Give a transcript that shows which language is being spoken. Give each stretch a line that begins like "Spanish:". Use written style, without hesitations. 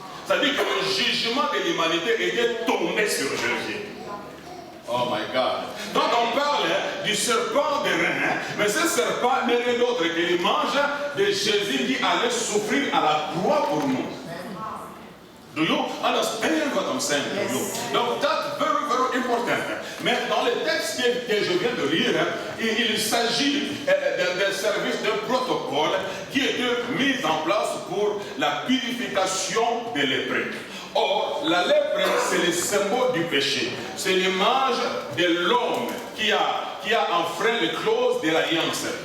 French: C'est-à-dire que le jugement de l'humanité était tombé sur Jésus.
English: Oh my God.
French: Donc on parle du serpent de rein, mais ce serpent n'est rien d'autre que l'image de Jésus qui allait souffrir à la croix pour nous.
English: Do you understand what I'm saying to you?
French: Donc
English: that's very, very important.
French: Mais dans le texte que je viens de lire, il s'agit d'un service, d'un protocole qui était mis en place pour la purification des lépreux. Or, la lèpre, c'est le symbole du péché. C'est l'image de l'homme qui a enfreint les clauses de l'alliance.